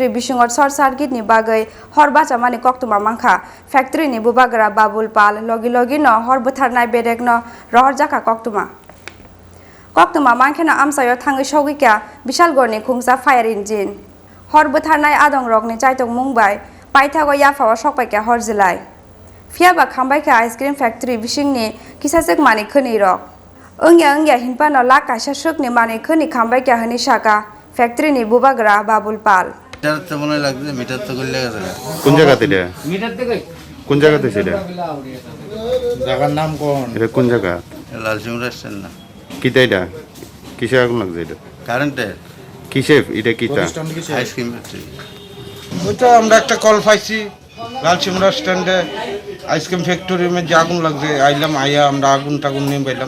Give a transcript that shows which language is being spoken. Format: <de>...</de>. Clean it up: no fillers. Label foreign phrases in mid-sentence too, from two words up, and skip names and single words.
<brx>बिसिंगो</brx> <en>short circuit</en> <brx>नि बागै हर बाचामानि कक्तुमा मांखा फैक्ट्री नि बुबाग्रा बाबुल पाल लगी लगी न हर बुथारनाय बेरेक न रहर जाखा कक्तुमा मांखेना आमसायो थांगै सौगिका विशालगढ़नि खुंसा</brx> <en>fire engine</en> <brx>हर बुथारनाय आदं रगनि चाइतक मुंबाय पाइथागो याफावा सकपाइका हर जिलाय फियाबा खामबाइका</brx> <en>ice cream factory</en> <brx>बिसिंनि किसाजोक मानि खोनि रक ओंगिया हिनपा न ला काइसा सुकनि मानि खोनि खामबाइका हनि साका फैक्ट्री नि बुबाग्रा बाबुल पाल</brx> <bn>মিটার তো মনে লাগছে মিটার তো গলে গেছে কোন জায়গাতে এটা মিটার থেকে কোন জায়গাতে সেটা জায়গার নাম কোন এটা কোন জায়গা লালসিং রেস্টুরেন্ট না কিটা এটা কিসে আগুন লাগছে এটা কারেন্টের কিসে এটা কিটা</bn> <en>ice cream factory</en> <bn>ওইটা আমরা একটা কল পাইছি লালসিং রেস্টুরেন্টে</bn> <en>ice cream factory's</en> <bn>মধ্যে আগুন লাগছে আইলাম আইয়া আমরা আগুন টাগুন নিয়ে পাইলাম</bn>